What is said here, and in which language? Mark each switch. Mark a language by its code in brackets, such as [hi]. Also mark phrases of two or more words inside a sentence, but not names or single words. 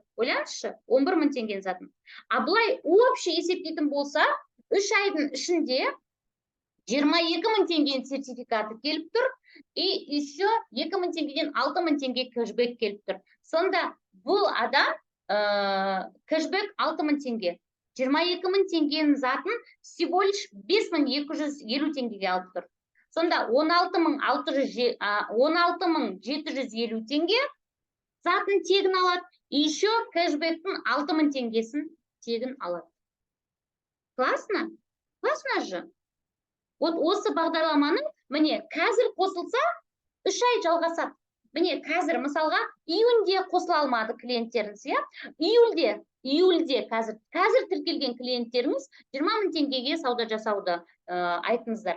[kk] Ойлаңызшы, 11 мың теңгенің затын. А былай общий есептейтін болса, 3 айдың ішінде 22 мың теңгенің сертификаты келіп тұр, [ru] и еще [kk] 2 мың теңгеден 6 мың теңге кэшбэк келіп тұр. Сонда бұл адам кэшбэк 6 мың теңге. 22 мың теңгенің затын [ru] всего лишь [kk] 5250 теңгеге алып тұр. Сонда 16 мың 750 теңге затын тегін алады, [ru] и еще [kk] кэшбэктің 6 мың теңгесін тегін алады. [ru] Классно? Классно же? [kk] Вот осы бағдарламаны, міне, қазір қосылса, 3 ай жалғасады. Міне, қазір, мысалға, июньде қосыла алмады клиенттеріңіз, июльде қазір тіркелген клиенттеріңіз 20 мың теңгеге сауда жасауды айтыңыздар.